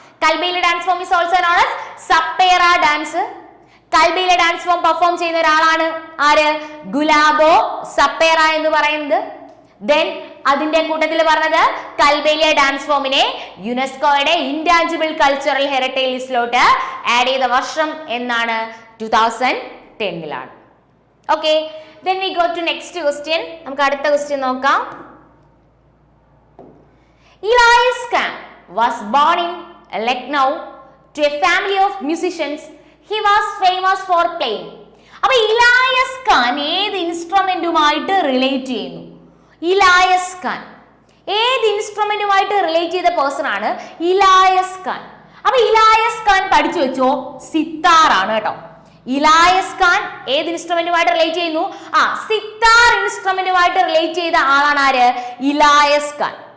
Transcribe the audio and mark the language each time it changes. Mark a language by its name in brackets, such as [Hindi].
[Malayalam] Kalbelia dance form is also known as സപ്പേറ dance. Kalbelia dance form perform ചെയ്യുന്ന ഒരാളാണ് ആര്? ഗുലാബോ സപ്പേറ എന്ന് പറയുന്നത്. ദെൻ അതിന്റെ കൂട്ടത്തിൽ പറഞ്ഞത് കൽബേലിയ ഡാൻസ് ഫോമിനെ യുനെസ്കോയുടെ ഇൻടാഞ്ചിബിൾ കൾച്ചറൽ ഹെറിറ്റേജ് ലിസ്റ്റിലോട്ട് ആഡ് ചെയ്ത വർഷം എന്നാണ്? 2010. [English] Okay, then we go to next question. [Malayalam] നമുക്ക് അടുത്ത ക്വസ്റ്റ്യൻ നോക്കാം. [English] Elias Khan was born in Lucknow to a family of musicians. He was famous for playing. [Malayalam] അപ്പോൾ ഇലായസ് ഖാൻ ഏത് ഇൻസ്ട്രുമെന്റുമായിട്ട് റിലേറ്റ് ചെയ്യുന്നു? ഇലായസ് ഖാൻ ഏത് ഇൻസ്ട്രുമെന്റുമായിട്ട് റിലേറ്റ് ചെയ്ത പേഴ്സൺ ആണ് ഇലായസ് ഖാൻ? അപ്പൊ ഇലായസ് ഖാൻ പഠിച്ചു വെച്ചോ, സിത്താർ ആണ് കേട്ടോ. ഇലായസ് ഖാൻ ഏത് ഇൻസ്ട്രുമെന്റുമായിട്ട് റിലേറ്റ് ചെയ്യുന്നു? സിത്താർ ഇൻസ്ട്രുമെന്റുമായിട്ട് റിലേറ്റ് ചെയ്ത ആളാണ് ആര്? ഇലായസ് ഖാൻ.